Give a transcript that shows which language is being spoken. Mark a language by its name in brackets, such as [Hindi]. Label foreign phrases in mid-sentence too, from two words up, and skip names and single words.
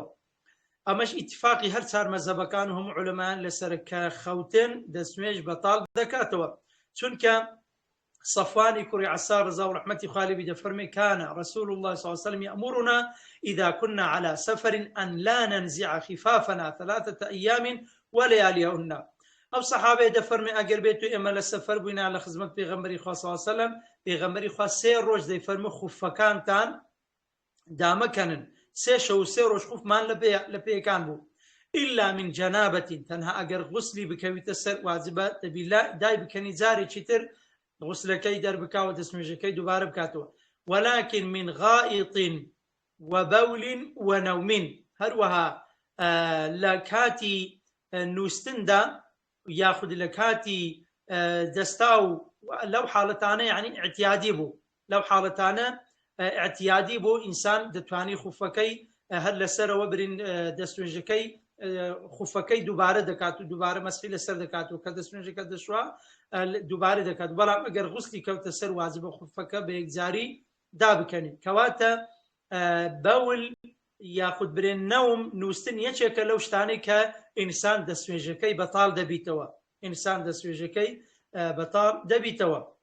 [Central Kurdish] ئەمەش ئیتفاقی هەر چار مەزهبەکان و هەموو عولەمایان لەسەر کە خەوتن دەستنوێژ بەتاڵ دەکاتەوە چونکە صفوانی کوڕی عەسار ڕەزا و ڕەحمەتی خوای لێ بی دەفەرمێ [Arabic] كان رسول الله صلى الله عليه وسلم يأمرنا إذا كنا على سفر أن لا ننزع خفافنا 3 أيام ولياليهن. [Central Kurdish] ئەو سەحابەیە دەفەرمێ ئەگەر بێت و ئێمە لە سەفەر بووینا لە خزمەت پێغەمبەری خوا [Arabic] صلی الله علیه وسلم [Central Kurdish] پێغەمبەری خوا 3 ڕۆژ دەیفەرمێ خوفەکانتان دامەکەنن 3 شەو و 3 ڕۆژ خوفمان لە پێیەکان بوو [Arabic] إلا من جنابة [Central Kurdish] تەنها ئەگەر غوسلی بکەویتە سەر واجبە دەبی دای بکەنی جارێکی تر غوسلەکەی دەربکاوە دەستنوێژەکەی دووبارە بکاتەوە ولكن [Arabic] من غائط وبول ونوم [Central Kurdish] هەروەها لە کاتی نووسندا یاخود لە کاتی دەستا و لەو حاڵەتانە یعنی اعتیادی بوو لەو حاڵەتانە اعتیادی بۆ ئینسان دەتوانی خوفەکەی هەر لەسەرەوە برین دەستنوێژەکەی خوفەکەی دووبارە دەکات و دووبارە مەسحی لەسەر دەکات و کە دەستنوێژەکە دەشوە دووبارە دەکات بەڵام ئەگەر غوسلی کەوتە سەر واجبە خوفەکە بە یەکجاری دابکەنی کەواتە بەول یاخود برێن نەوم نووسن یەکێکە لەو شتانەی کە ئینسان دەستنوێژەکەی بەتاڵ دەبیتەوە ئینسان دەستنوێژەکەی بەتاڵ دەبیتەوە